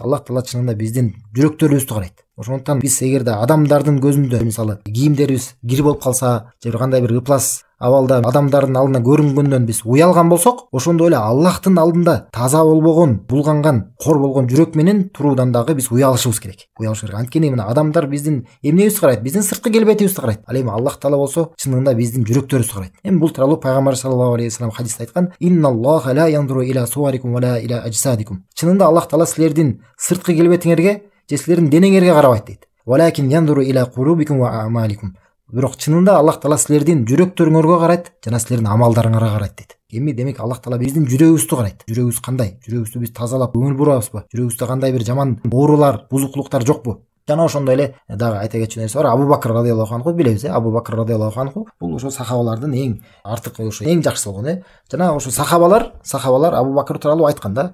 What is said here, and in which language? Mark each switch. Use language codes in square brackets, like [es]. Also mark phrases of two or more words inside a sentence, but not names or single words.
[ky] Аллах Таала чынында биздин жүрөктөрүбүздү карайт. Ошондуктан биз эгерде адамдардын көзүндө мисалы кийимдерибиз кир болуп калса же кандай бир ыплас абалда адамдардын алдына көрүнгөндөн биз уялган болсок, ошондой эле Аллахтын алдында таза болбогон, булганган, кор болгон жүрөк менен туруудан дагы биз уялышыбыз керек. Анткени мына адамдар биздин эмнебизди карайт? Биздин сырткы келбетибизди карайт. Ал эми Аллах Таала болсо чынында биздин жүрөктөрүбүздү карайт. Эми бул тууралуу пайгамбар [ar] صلى الله عليه وسلم [ky] хадисте айткан: [ar] "إن الله لا ينظر إلى صوركم ولا إلى أجسادكم." [ky] Чынында Аллах Таала силердин сырткы келбетиңерге же силердин денеңерге карабайт дейт. [ar] "ولكن ينظر إلى قلوبكم وأعمالكم." [ky] Бирок чынында Аллах Таала силердин жүрөктөрүңөргө карайт жана силердин амалдарыңарга карайт дейт. Эми демек Аллах Таала биздин жүрөгүбүздү карайт. Жүрөгүбүз кандай? Жүрөгүбүздү биз тазалап көңүл бурабызбы? Жүрөгүбүздө кандай бир жаман оорулар, бузуклуктар жокпу? Жана ошондой эле дагы айта кетчү нерсе бар. Абу Бакр [ar] رضي الله عنه [ky] билебиз, Абу Бакр [ar] رضي الله عنه [ky] бул ошо сахабалардын эң артык ошо эң жакшысы болгон, Жана ошо сахабалар Абу Бакр тууралуу айткан да.